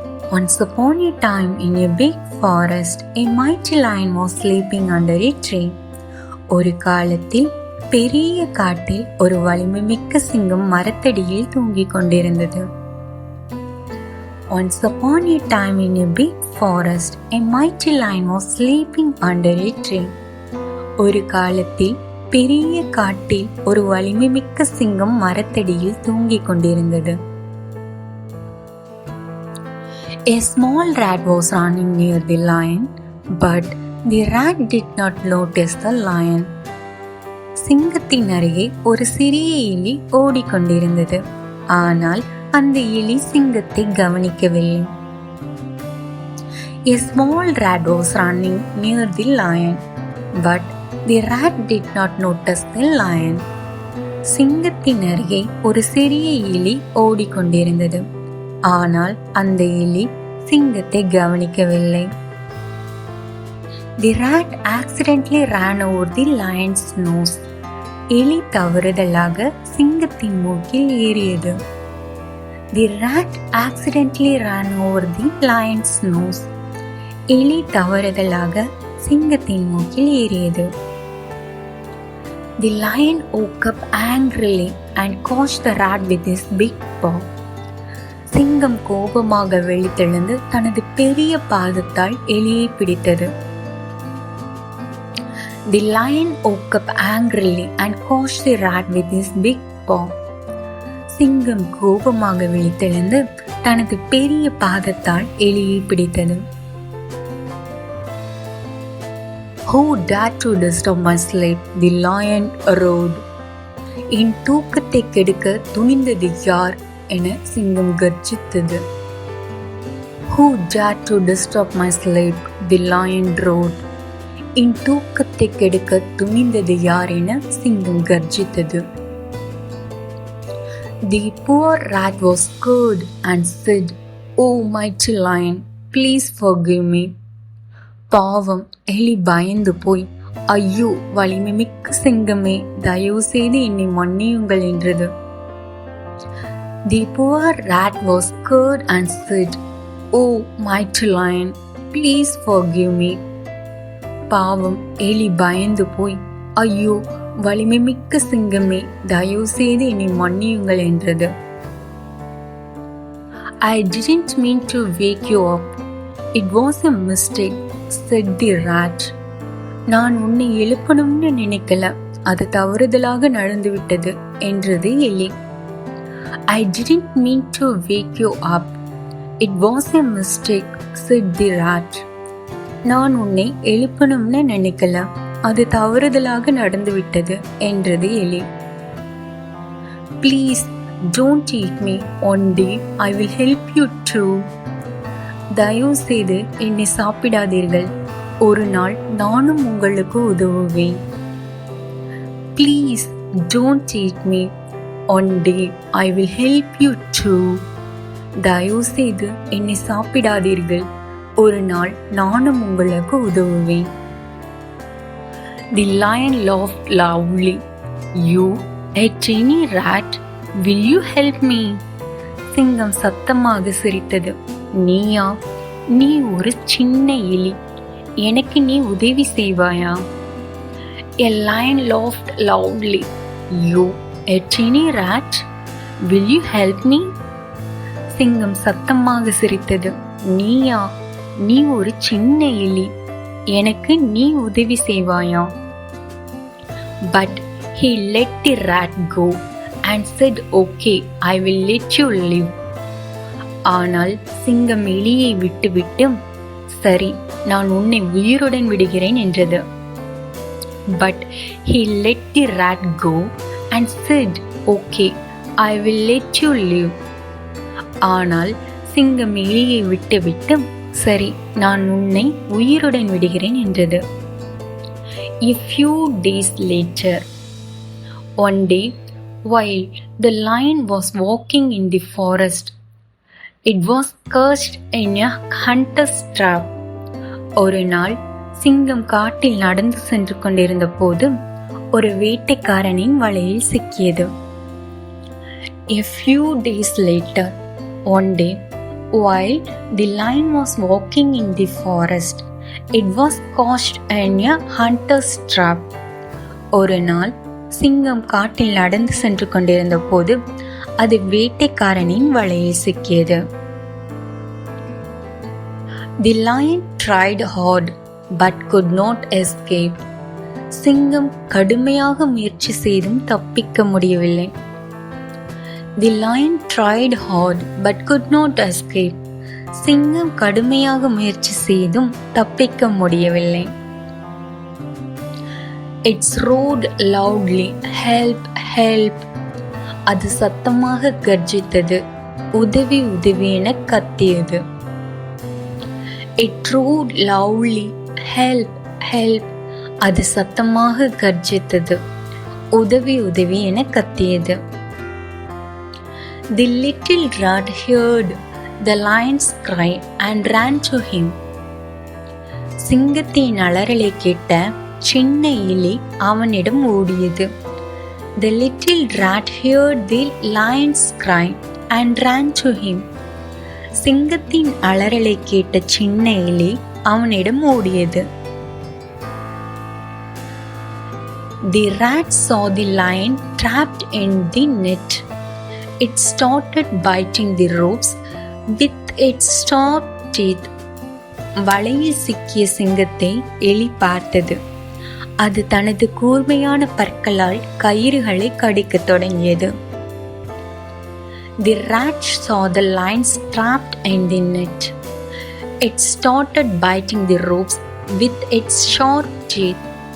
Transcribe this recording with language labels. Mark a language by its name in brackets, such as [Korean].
[English] Once upon a time, in a big forest, a mighty lion was sleeping under a tree. [Tamil] ஒரு காலத்தில் பெரிய காட்டில் ஒரு வலிமை மிக்க சிங்கம் மரத்தடியில் தூங்கிக் கொண்டிருந்தது. [English] Once upon a time, in a big forest, a mighty lion was sleeping under a tree. [Tamil] ஒரு காலத்தில் பெரிய காட்டில் ஒரு வலிமை மிக்க சிங்கம் மரத்தடியில் தூங்கிக் கொண்டிருந்தது. [English] A small rat was running near the lion, but the rat did not notice the lion. [Tamil] சிங்கத்தின் அருகே ஒரு சிறிய எலி ஓடிக்கொண்டிருந்தது. ஆனால் அந்த எலி சிங்கத்தை கவனிக்கவில்லை. [English] A small rat was running near the lion, but the rat did not notice the lion. [Tamil] சிங்கத்தின் அருகே ஒரு சிறிய எலி ஓடிக்கொண்டிருந்தது. ஆனால் அந்த எலி சிங்கத்தை கவனிக்கவில்லை. [English] The rat accidentally ran over the lion's nose. [Tamil] எலி தவறுதலாக சிங்கத்தின் மூக்கில் ஏறியது. [English] The rat accidentally ran over the lion's nose. [Tamil] எலி தவறுதலாக சிங்கத்தின் மூக்கில் ஏறியது. [English] The lion woke up angrily and caught the rat with his big paw. [Tamil] சிங்கம் கோபமாக வெளித்தெழுந்து தனது பெரிய பாதத்தால் எலியை பிடித்தது. [English] The lion woke up angrily and caught the rat with his big paw. [Tamil] சிங்கம் கோபமாக வெளித்தெழுந்து தனது பெரிய பாதத்தால் எலியை பிடித்தது. [English] Who dared to disturb my sleep? The lion roared. [Tamil] என் தூக்கத்தை கெடுக்க துணிந்தது யார் என சிங்கம் கர்ஜித்தது. [English] Who dared to disturb my sleep? The lion roared. [Tamil] என் தூக்கத்தை கெடுக்க துணிந்தது யார் என சிங்கம் கர்ஜித்தது. [English] The poor rat was scared and said, "Oh mighty lion, please forgive me." [Tamil] பாவம் எலி பயந்து போய், ஐயோ வலிமை மிக்க சிங்கமே, தயவு செய்து என்னை மன்னியுங்கள் என்றது. [English] The poor rat was scared and said, "Oh mighty lion, please forgive me." [Tamil] பாவம் எலி பயந்து போய், ஐயோ வலிமை மிக்க சிங்கமே, தயவு செய்து என்னை மன்னியுங்கள் என்றது. [English] I didn't mean to wake you up. It was a mistake, said the rat. [Tamil] நான் உன்னை எழுப்பணும்னு நினைக்கல, அது தவறுதலாக நடந்துவிட்டது என்றது எலி. [English] I didn't mean to wake you up. It was a mistake, said the rat. [Tamil] நான் உன்னை எழுப்பணும்னு நினைக்கல, அது தவறுதலாக நடந்துவிட்டது என்றது எலி. [English] Please don't eat me. One day I will help you too. [Tamil] தயவு செய்து என்னை சாப்பிடாதீர்கள், ஒரு நாள் நானும் உங்களுக்கு உதவுவேன். [English] Please don't eat me. One day I will help you too. [Tamil] தயவு செய்து என்னை சாப்பிடாதீர்கள், ஒரு நாள் நானும் உங்களுக்கு உதவுவேன். [English] The lion laughed loudly. You, a tiny rat, will you help me? [Tamil] சிங்கம் சத்தமாக சிரித்தது. நீயா? நீ ஒரு சின்ன எலி, எனக்கு நீ உதவி செய்வாயா? [English] A lion laughed loudly. You, a tiny rat, will you help me? [Tamil] சிங்கம் சத்தமாக சிரித்தது. நீயா? நீ ஒரு சின்ன எலி, எனக்கு நீ உதவி செய்வாயா? [English] But he let the rat go and said, "Okay, I will let you live." [Tamil] ஆனால் சிங்கம் எலியை விட்டுவிட்டு, சரி நான் உன்னை உயிருடன் விடுகிறேன் என்றது. [English] But he let the rat go and said, "Okay, I will let you live." [Tamil] ஆனால் சிங்கம் எலியை விட்டுவிட்டு, சரி நான் உன்னை உயிருடன் விடுகிறேன் என்றது. [English] A few days later, one day, while the lion was walking in the forest, it was caught in a hunter's trap. [Tamil] ஒரு நாள் சிங்கம் காட்டில் நடந்து சென்று கொண்டிருந்த போது ஒரு வேட்டைக்காரனின் வலையில் சிக்கியது. [English] A few days later, one day, while the lion was walking in the forest, it was caught in a hunter's trap. [Tamil] ஒரு நாள் சிங்கம் காட்டில் நடந்து சென்று கொண்டிருந்த போது அது வேட்டைக்காரனின் வலையில் சிக்கியது. [English] The lion tried hard but could not escape. [Tamil] சிங்கம் கடுமையாக முயற்சி செய்தும் தப்பிக்க முடியவில்லை. [English] The lion tried hard but could not escape. [Tamil] சிங்கம் கடுமையாக முயற்சி செய்தும் தப்பிக்க முடியவில்லை. [English] It roared loudly, help, help. [Tamil] அது சத்தமாக கர்ஜித்தது, உதவி உதவி என கத்தியது. [English] It roared loudly, help, help. [Tamil] அது சத்தமாக கர்ஜித்தது, உதவி உதவி என கத்தியது. [English] The little rat heard the lion's cry and ran to him. [Tamil] சிங்கத்தின் அலறலை கேட்ட சின்ன எலி அவனிடம் ஓடியது. [English] The little rat heard the lion's cry and ran to him. [Tamil] சிங்கத்தின் அலறலை கேட்ட சின்ன எலி அவனிடம் ஓடியது. [English] The rat saw the lion trapped in the net. It started biting the ropes with its sharp teeth. [Tamil] வலையில் சிக்கிய சிங்கத்தை எலி பார்த்தது. அது தனது கூர்மையான பற்களால் கயிறுகளை கடிக்கத் தொடங்கியது. [English] The rat saw the lion trapped in the net. It started biting the ropes with its sharp teeth.